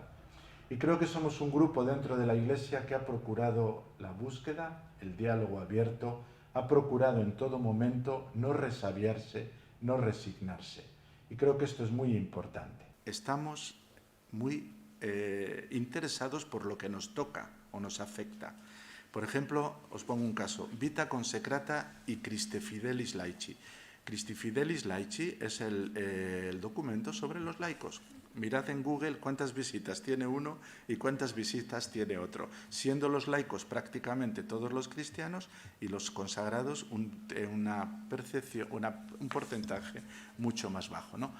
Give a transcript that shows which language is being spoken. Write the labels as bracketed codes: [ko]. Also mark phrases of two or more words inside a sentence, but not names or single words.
[es] Y creo que somos un grupo dentro de la Iglesia que ha procurado la búsqueda, el diálogo abierto, ha procurado en todo momento no resabiarse, no resignarse. Y creo que esto es muy importante. Estamos muy interesados por lo que nos toca o nos afecta. Por ejemplo, os pongo un caso, Vita Consecrata y Christe Fidelis Laici. Christi Fidelis Laici es el documento sobre los laicos. Mirad en Google cuántas visitas tiene uno y cuántas visitas tiene otro, siendo los laicos prácticamente todos los cristianos y los consagrados un porcentaje mucho más bajo, ¿no?